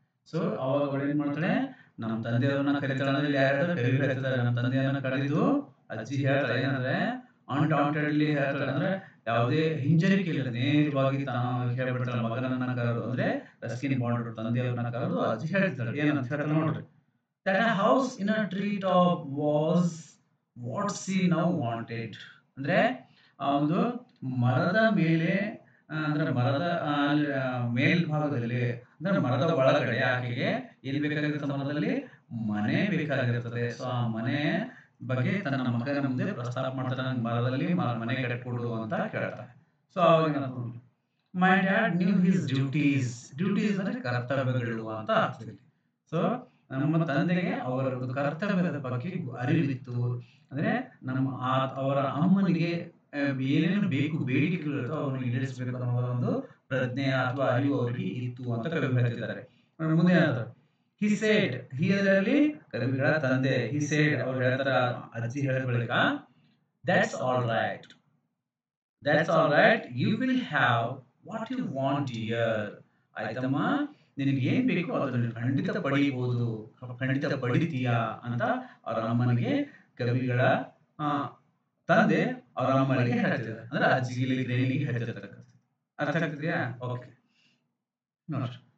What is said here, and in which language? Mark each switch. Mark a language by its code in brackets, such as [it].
[kn] So ಅವಾಗ ಅವಳು ಏನ್ ಮಾಡ್ತಾಳೆ, ನಮ್ಮ ತಂದೆಯವ್ರನ್ನ ಕರೀತಾಳೆ. ಅಂದ್ರೆ ಯಾರಾದ್ರೂ ಕರಿಗಳು ಹೇಳ್ತಾರೆ, ನಮ್ಮ ತಂದೆಯವ್ರನ್ನ ಕರೆದು ಅಜ್ಜಿ ಹೇಳ್ತಾಳೆ ಏನಂದ್ರೆ, ಅನ್ಡಾಂಟೆಡ್ಲಿ ಹೇಳ್ತಾಳೆ. ಅಂದ್ರೆ ಯಾವುದೇ ಹಿಂಜರಿಕೆ ಇಲ್ಲ, ನೇರವಾಗಿ ತಾನು ಹೇಳ್ಬಿಡ್ತಾಳೆ. ಮಗನನ್ನ ಕರೆದು ಅಂದ್ರೆ ರಸ್ಕಿನ್ ಬಾಂಡ್ ತಂದೆಯವ್ರನ್ನ ಕರೆದು ಅಜ್ಜಿ ಹೇಳ್ತಾಳೆ. ಏನಂತ ಹೇಳ್ತಾಳೆ ನೋಡ್ರಿ, [en] that a house in a treetop was what she now wanted. [kn] ಅಂದ್ರೆ ಆ ಒಂದು ಮರದ ಮೇಲೆ, ಅಂದ್ರೆ ಮರದ ಮೇಲ್ಭಾಗದಲ್ಲಿ, ಅಂದ್ರೆ ಮರದ ಒಳಗಡೆ ಆಕೆಗೆ ಏನ್ ಬೇಕಾಗಿರುತ್ತೆ, ಮರದಲ್ಲಿ ಮನೆ ಬೇಕಾಗಿರ್ತದೆ. ಸೊ ಆ ಮನೆ ಬಗ್ಗೆ ತನ್ನ ಮಗನ ಮುಂದೆ ಪ್ರಸ್ತಾಪ ಮಾಡ್ತಾರೆ, ನನಗೆ ಮರದಲ್ಲಿ ಮನೆ ಕಟ್ಟಿಕೊಡು ಅಂತ ಕೇಳ್ತಾರೆ. ಸೊ ಅವಾಗ [en] My dad knew his duties. [kn] Duties ಅಂದ್ರೆ ಕರ್ತವ್ಯಗಳು ಅಂತ ಆಗ್ತದೆ. ಸೊ ನಮ್ಮ ತಂದೆಗೆ ಅವರ ಕರ್ತವ್ಯದ ಬಗ್ಗೆ ಅರಿವಿತ್ತು. ಅಂದ್ರೆ ನಮ್ಮ ಅವರ ಅಮ್ಮನಿಗೆ ಏನೇನು ಬೇಕು, ಬೇಡಿಕೆಗಳು ಅವನು ಈಡೇರಿಸಬೇಕು ಅನ್ನೋ ಒಂದು ಪ್ರಜ್ಞೆ ಅಥವಾ ಅರಿವು ಅವರಿಗೆ ಇತ್ತು ಅಂತ ಕವಿ ಹೇಳ್ತಿದ್ದಾರೆ. ಮುಂದೆ [en] he said, [kn] ಹಿ ಅದರಲ್ಲಿ ಕವಿಗಳ ತಂದೆ, ಹಿ ಸೇಡ್ ಅವ್ರು ಹೇಳ್ತಾರ, ಅಜ್ಜಿ ಹೇಳಿದ ಬಳಿಕ, [en] That's all right. That's all right. You will have what you want here. [kn] ಆಯ್ತಮ್ಮ, ನಿನಗೆ ಏನು ಬೇಕೋ ಅದನ್ನು ಖಂಡಿತ ಪಡೀಬೋದು, ಖಂಡಿತ ಪಡಿತೀಯಾ ಅಂತ ಅವರ ಅಮ್ಮನಿಗೆ ಕವಿಗಳ ಆ, ತಂದೆ ಅವರ ಅಮ್ಮನಿಗೆ ಹೇಳ್ತಿದ್ದಾರೆ. ಅಂದ್ರೆ ಅಜ್ಜಿಗೆ ಗೃಹಿಣಿಗೆ ಹೇಳ್ತಿರ್ತಕ್ಕಂಥದ್ದು. ಅರ್ಥ ಆಗ್ತಿದೆಯಾ? ಓಕೆ, ನೋಡ್ರಿ.